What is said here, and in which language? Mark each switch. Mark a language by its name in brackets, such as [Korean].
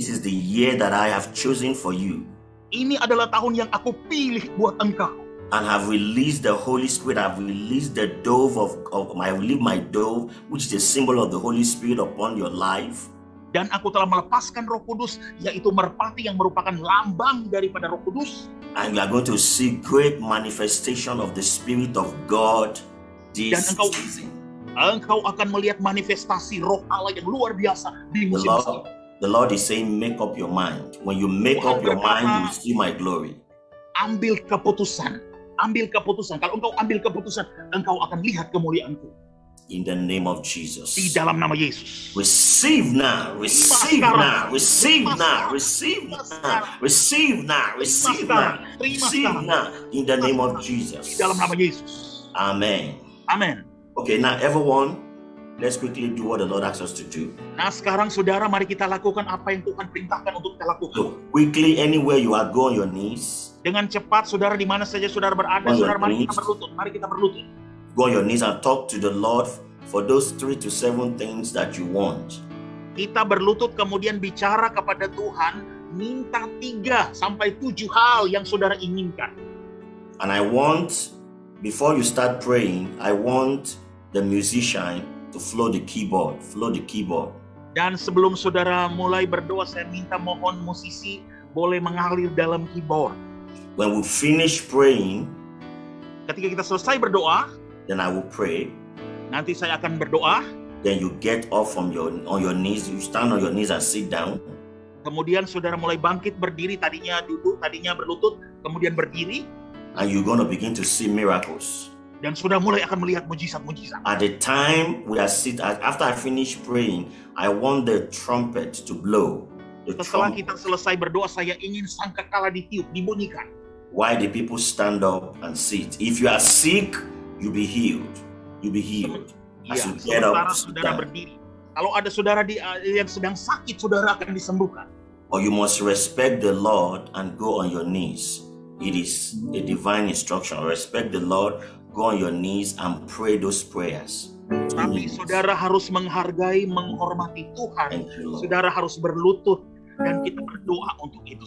[English] This is the year that I have chosen for you. [Indonesian] Ini adalah tahun yang aku pilih buat engkau. [English] And have released the Holy Spirit. I've released the dove I released my dove, which is a symbol of the Holy Spirit upon your life. [Indonesian] Dan aku telah melepaskan Roh Kudus, yaitu merpati yang merupakan lambang daripada Roh Kudus. [English] And you are going to see great manifestation of the Spirit of God this [Indonesian] Dan [English] season. [Indonesian] Engkau akan melihat manifestasi Roh Allah yang luar biasa di musim ini. [English] The Lord is saying, make up your mind. When you make up your mind, you will see my glory. [Indonesian] Ambil keputusan. Ambil keputusan. Kalau engkau ambil keputusan, engkau akan lihat kemuliaanku. [English] In the name of [Indonesian] Di [English] Jesus. [Indonesian] dalam nama Yesus. [English] Receive now, receive now, receive now, receive now, receive now, receive now, receive now. In the name of [Indonesian] Di [English] Jesus. [Indonesian] dalam nama Yesus. [English] Amen. [Indonesian] Amin. [English] Okay, now everyone, let's quickly do what the Lord asks us to do. [Indonesian] Nah sekarang saudara, mari kita lakukan apa yang Tuhan perintahkan untuk kita lakukan. [English] So quickly, anywhere you are, go on your knees. [Indonesian] Dengan cepat saudara, di mana saja saudara berada, saudara, mari kita berlutut. Mari kita berlutut. [English] Go on your knees and talk to the Lord for those 3 to 7 things that you want. [Indonesian] Kita berlutut kemudian bicara kepada Tuhan, minta 3 sampai 7 hal yang saudara inginkan. [English] And I want, before you start praying, I want the musician to flow the keyboard. [Indonesian] Dan sebelum saudara mulai berdoa, saya minta mohon musisi boleh mengalir dalam keyboard. [English] When we finish praying, [Indonesian] Ketika kita selesai berdoa, [English] then I will pray. [Indonesian] nanti saya akan berdoa. [English] Then you get off on your knees. You stand on your knees and sit down. [Indonesian] Kemudian saudara mulai bangkit berdiri, tadinya duduk, tadinya berlutut, kemudian berdiri. [English] And you're going to begin to see miracles. [Indonesian] Dan sudah mulai akan melihat mujizat-mujizat. [English] At the time we are after I finish praying, I want the trumpet to blow. The [Indonesian] Setelah [English] trumpet. [Indonesian] kita selesai berdoa, saya ingin sangkakala ditiup, dibunyikan. [English] Why the people stand up and sit? If you are sick, you be healed. You be healed. As [Indonesian] Iya, [English] you get up, [Indonesian] sementara [English] sit [Indonesian] saudara [English] down. [Indonesian] berdiri. Kalau ada saudara yang sedang sakit, saudara akan disembuhkan. [English] Or you must respect the Lord and go on your knees. It is a divine instruction. Respect the Lord, go on your knees and pray those prayers. [Indonesian] Tapi saudara harus menghargai, menghormati Tuhan. [English] Thank you, Lord. [Indonesian] Saudara harus berlutut dan kita berdoa untuk itu.